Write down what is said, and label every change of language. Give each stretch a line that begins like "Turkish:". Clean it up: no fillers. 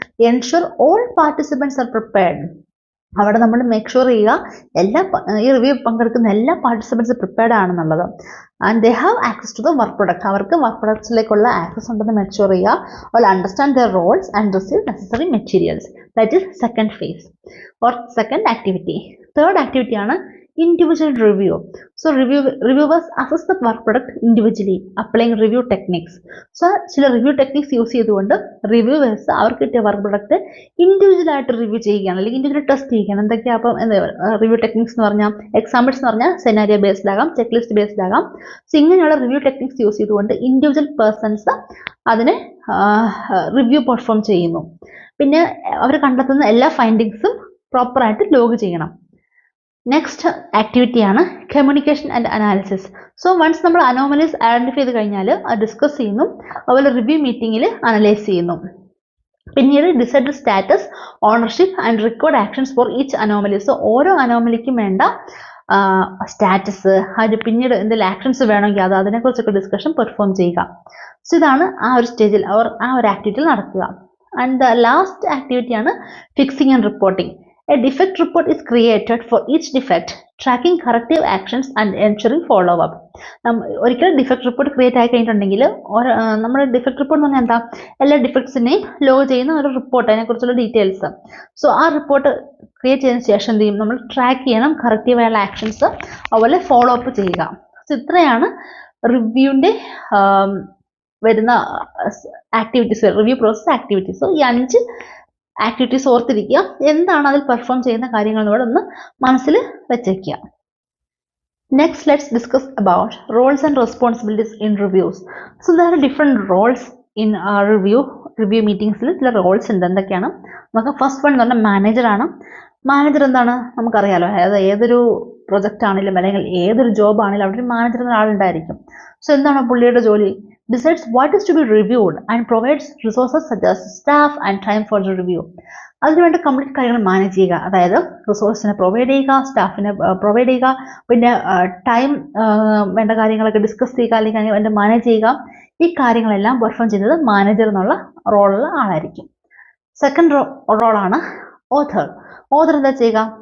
English: Ensure all participants are prepared.
Malayalam: അവിടെ നമ്മൾ make sure ചെയ്യുക ഈ റിവ്യൂ പങ്കെടുക്കുന്ന എല്ലാ പാർട്ടിസിപ്പൻസ് പ്രിപ്പയർഡ് ആണെന്നുള്ളത്.
English: And they have access to the work product.
Malayalam: അവർക്ക് വർക്ക് പ്രൊഡക്ട്സിലേക്കുള്ള ആക്സസ് ഉണ്ടെന്ന് മേക്ക് ഷുവർ ചെയ്യുക.
English: All understand their roles and receive necessary materials. That is second phase or second activity.
Malayalam: Third activity ആണ് individual review.
English: So reviewers assess the work product individually applying review techniques.
Malayalam: So ചില review techniques use ചെയ്തുകൊണ്ട് reviewers അവർക്ക് കിട്ടിയ work product individual ആയിട്ട് review ചെയ്യുകയാണ്, അല്ലെങ്കിൽ individual test ചെയ്യുകയാണ്. എന്തൊക്കെയാ അപ്പം റിവ്യൂ ടെക്നിക്സ് എന്ന് പറഞ്ഞാൽ, എക്സാമ്പിൾസ് എന്ന് പറഞ്ഞാൽ സെനാരിയോ ബേസ്ഡ് ആകാം, ചെക്ക് ലിസ്റ്റ് ബേസ്ഡ് ആകാം. സോ ഇങ്ങനെയുള്ള റിവ്യൂ ടെക്നിക്സ് യൂസ് ചെയ്തുകൊണ്ട് ഇൻഡിവിജ്വൽ പേഴ്സൺസ് അതിനെ റിവ്യൂ പെർഫോം ചെയ്യുന്നു. പിന്നെ അവർ കണ്ടെത്തുന്ന എല്ലാ ഫൈൻഡിങ്സും പ്രോപ്പറായിട്ട് ലോഗ് ചെയ്യണം. നെക്സ്റ്റ് ആക്ടിവിറ്റി ആണ് communication and analysis. So once നമ്മൾ അനോമലീസ് ഐഡന്റിഫൈ ചെയ്ത് കഴിഞ്ഞാൽ അത് ഡിസ്കസ് ചെയ്യുന്നു, അതുപോലെ റിവ്യൂ മീറ്റിംഗിൽ അനലൈസ് ചെയ്യുന്നു.
English: പിന്നീട് decide status, ownership and record actions for each anomaly.
Malayalam: So ഓരോ അനോമലിക്കും വേണ്ട സ്റ്റാറ്റസ്, അത് പിന്നീട് എന്തെങ്കിലും ആക്ഷൻസ് വേണമെങ്കിൽ അതിനെക്കുറിച്ചൊക്കെ ഡിസ്കഷൻ പെർഫോം ചെയ്യുക. സോ ഇതാണ് ആ ഒരു സ്റ്റേജിൽ ആ ഒരു ആക്ടിവിറ്റിയിൽ നടക്കുക.
English: and the last activity
Malayalam: ആണ് fixing and reporting.
English: A defect report is created for each defect, tracking corrective actions and ensuring follow-up.
Malayalam: ഒരിക്കലും ഡിഫക്ട് റിപ്പോർട്ട് ക്രിയേറ്റ് ആയി കഴിഞ്ഞിട്ടുണ്ടെങ്കിൽ നമ്മുടെ ഡിഫക്ട് റിപ്പോർട്ട് എന്ന് പറഞ്ഞാൽ എന്താ? എല്ലാ ഡിഫക്ട്സിനെയും ലോഗ് ചെയ്യുന്ന ഒരു റിപ്പോർട്ട്, അതിനെക്കുറിച്ചുള്ള ഡീറ്റെയിൽസ്. സോ ആ റിപ്പോർട്ട് ക്രിയേറ്റ് ചെയ്തതിന് ശേഷം എന്ത് ചെയ്യും? നമ്മൾ ട്രാക്ക് ചെയ്യണം കറക്റ്റീവായുള്ള ആക്ഷൻസ്, അതുപോലെ ഫോളോ അപ്പ് ചെയ്യുക. സോ ഇത്രയാണ് റിവ്യൂവിൻ്റെ വരുന്ന ആക്ടിവിറ്റീസ്, റിവ്യൂ പ്രോസസ് ആക്ടിവിറ്റീസ്. ഈ 5 ആക്ടിവിറ്റീസ് ഓർത്തിരിക്കുക. എന്താണ് അതിൽ പെർഫോം ചെയ്യുന്ന കാര്യങ്ങൾ എന്നോട് ഒന്ന് മനസ്സിൽ വെച്ചേക്കുക.
English: Next let's discuss about roles and responsibilities in reviews. So there are different roles in review മീറ്റിംഗ്സിൽ
Malayalam: ചില റോൾസ് ഉണ്ട്. എന്തൊക്കെയാണ് നമുക്ക്? ഫസ്റ്റ് വൺ എന്ന് പറഞ്ഞാൽ മാനേജറാണ്. മാനേജർ എന്താണ്? നമുക്കറിയാലോ, അതായത് ഏതൊരു പ്രൊജക്റ്റ് ആണെങ്കിലും അല്ലെങ്കിൽ ഏതൊരു ജോബ് ആണെങ്കിലും അവിടെ ഒരു മാനേജർ എന്ന ആളുണ്ടായിരിക്കും. സോ എന്താണ് പുള്ളിയുടെ ജോലി?
English: Decides what is to be reviewed and provides resources such as staff and time for the review.
Malayalam: അതിനുവേണ്ട കംപ്ലീറ്റ് കാര്യങ്ങൾ മാനേജ് ചെയ്യുക. അതായത് റിസോഴ്സിനെ പ്രൊവൈഡ് ചെയ്യുക, സ്റ്റാഫിനെ പ്രൊവൈഡ് ചെയ്യുക, പിന്നെ ടൈം വേണ്ട കാര്യങ്ങളൊക്കെ ഡിസ്കസ് ചെയ്യുക, അല്ലെങ്കിൽ അതിൻ്റെ മാനേജ് ചെയ്യുക. ഈ കാര്യങ്ങളെല്ലാം പെർഫോം ചെയ്യുന്നത് മാനേജർ എന്നുള്ള റോളുള്ള ആളായിരിക്കും. സെക്കൻഡ് റോളാണ് ഓഥർ. ഓഥർ എന്താ ചെയ്യുക?